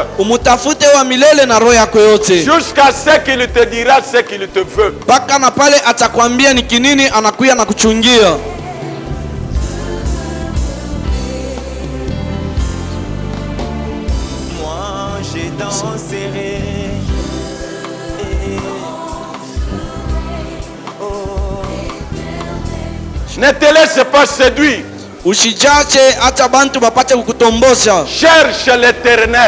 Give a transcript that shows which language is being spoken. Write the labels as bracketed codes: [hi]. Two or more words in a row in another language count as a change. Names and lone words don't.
[sw] Umutafute wa milele na roho yako yote, [fr] jusqu'à ce qu'il te dira ce qu'il te veut. [sw] mpaka na pale atakwambia ni kinini anakuya na kuchungia. [fr] Moi j'ai danserai. Ne te laisse pas séduire. [sw] Ushijache hata bantu bapate kukutombosha. [fr] Cherche l'Éternel.